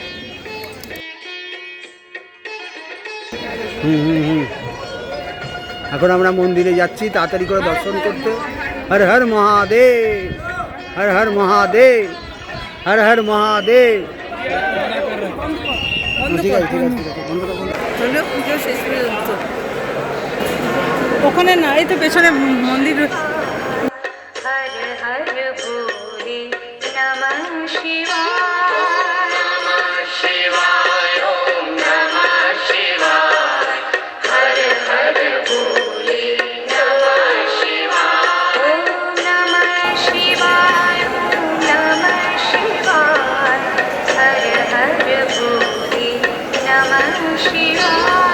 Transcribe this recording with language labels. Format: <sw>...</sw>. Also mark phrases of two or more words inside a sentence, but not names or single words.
<bn>এখন আমরা মন্দিরে যাচ্ছি তাড়াতাড়ি করে দর্শন করতে। হর হর মহাদেব, হর হর মহাদেব, হর হর মহাদেব। ঠিক আছে, বন্ধ করো। পুজো শেষ পর্যন্ত। ওখানে না, এই তো পেছনে মন্দির।</bn> <sa>हर हर भोले नमः शिवाय नमः शिवाय ओम नमः शिवाय हर हर भोले नमः शिवाय ओम नमः शिवाय ओम नमः शिवाय हर हर भोले नमः शिवाय</sa>